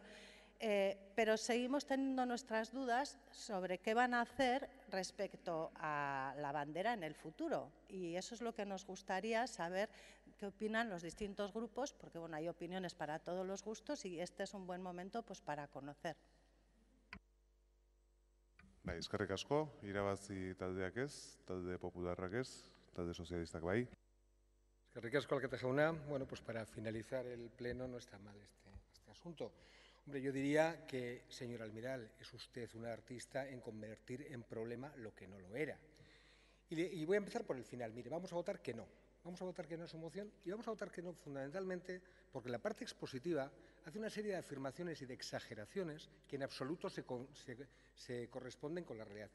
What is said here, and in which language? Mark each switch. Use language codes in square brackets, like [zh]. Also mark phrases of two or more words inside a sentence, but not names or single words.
[es] Pero seguimos teniendo nuestras dudas sobre qué van a hacer respecto a la bandera en el futuro. Y eso es lo que nos gustaría saber, qué opinan los distintos grupos, porque bueno, hay opiniones para todos los gustos y este es un buen momento pues, para conocer. [eu] Bai, eskerrik asko, irabazi taldeak ez, talde popularrak ez, talde sozialistak bai. Eskerrik asko, alkate jauna. [es] Bueno, pues para finalizar el pleno no está mal este asunto. Hombre, yo diría que, señor Almiral, es usted un artista en convertir en problema lo que no lo era. Y voy a empezar por el final. Mire, vamos a votar que no. Vamos a votar que no a su moción y vamos a votar que no fundamentalmente porque la parte expositiva hace una serie de afirmaciones y de exageraciones que en absoluto se corresponden con la realidad.